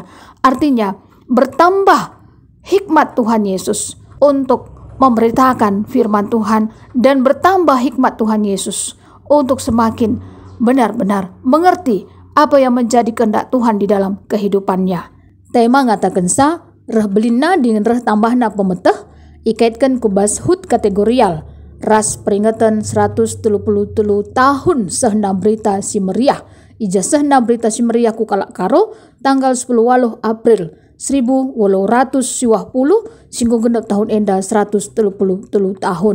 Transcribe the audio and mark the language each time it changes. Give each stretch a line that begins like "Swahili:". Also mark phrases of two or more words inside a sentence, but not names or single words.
Indonesian: Artinya bertambah hikmat Tuhan Yesus untuk memberitakan firman Tuhan, dan bertambah hikmat Tuhan Yesus untuk semakin benar-benar mengerti apa yang menjadi kehendak Tuhan di dalam kehidupannya.
Batak Karo: Tema ngatakan sa reh belinna dengan reh tambahna pemeteh, ikaitkan ku bashut kategorial ras peringatan 133 tahun sehna berita si meriah. Ija sehna berita si meriah ku kalak karo tanggal 10 April 1820 singgung genep tahun enda 133 tahun.